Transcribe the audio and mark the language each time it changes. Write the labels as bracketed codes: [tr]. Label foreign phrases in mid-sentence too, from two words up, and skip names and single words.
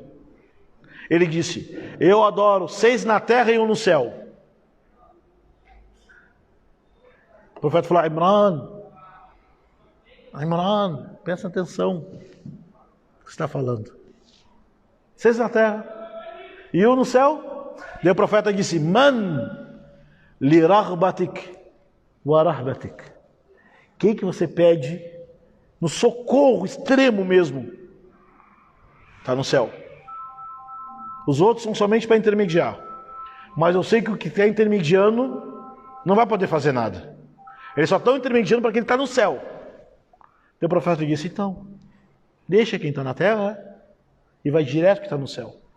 [pt] Ele disse, eu adoro 6 na terra e 1 no céu. O profeta falou, Imran, presta atenção. O que você está falando? 6 na terra e 1 no céu? Daí o profeta disse: [ar] من لرغبتك ورهبتك. [pt] Quem que você pede no socorro extremo mesmo? Está no céu. Os outros são somente para intermediar. Mas eu sei que o que está intermediando não vai poder fazer nada. Eles só estão intermediando para quem está no céu. Daí o profeta disse: então, deixa quem está na terra e vai direto que está no céu.